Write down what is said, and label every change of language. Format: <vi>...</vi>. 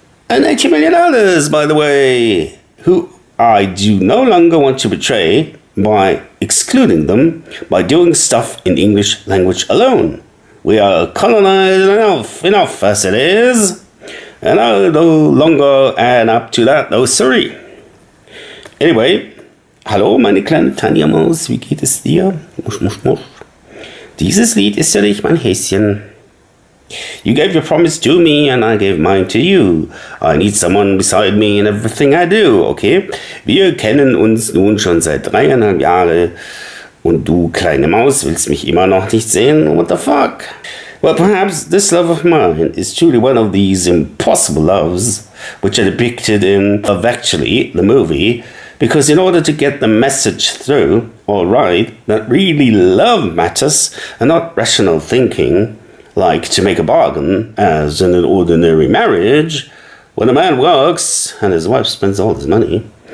<en>And 80 million others, by the way, who I do no longer want to betray by excluding them by doing stuff in English language alone. We are colonized enough as it is, and I no longer add up to that, no sorry. Anyway,</en> <de>hallo meine kleine Tanja Maus, wie geht es dir? Musch, musch, musch. Dieses Lied ist für dich, mein Häschen.</de> <en>You gave your promise to me and I gave mine to you. I need someone beside me in everything I do, okay?</en> <de>Wir kennen uns nun schon seit 3,5 Jahren und du, kleine Maus, willst mich immer noch nicht sehen?</de> <en>What the fuck? Well, perhaps this love of mine is truly one of these impossible loves which are depicted in Love Actually, the movie, because in order to get the message through, alright, that really love matters and not rational thinking, like to make a bargain, as in an ordinary marriage, when a man works and his wife spends all his money.</en>